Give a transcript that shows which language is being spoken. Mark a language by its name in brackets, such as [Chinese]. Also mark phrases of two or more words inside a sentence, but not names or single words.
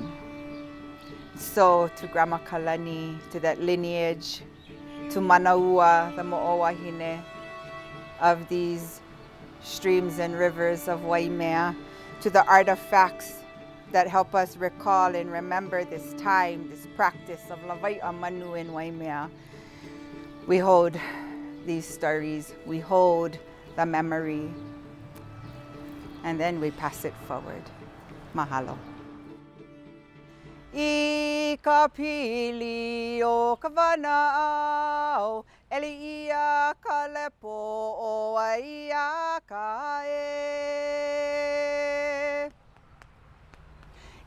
[English] So to Grandma Kalani, to that lineage, to Manaua, the [Hawaiian] mo'o wahine [English] of these streams and rivers of Waimea, to the artifacts that help us recall and remember this time, this practice of Lawai'a Manu in Waimea. We hold these stories, we hold the memory, and then we pass it forward. Mahalo. [Hawaiian] I ka pili o ka wanao, eli ia ka lepo o ia ka e.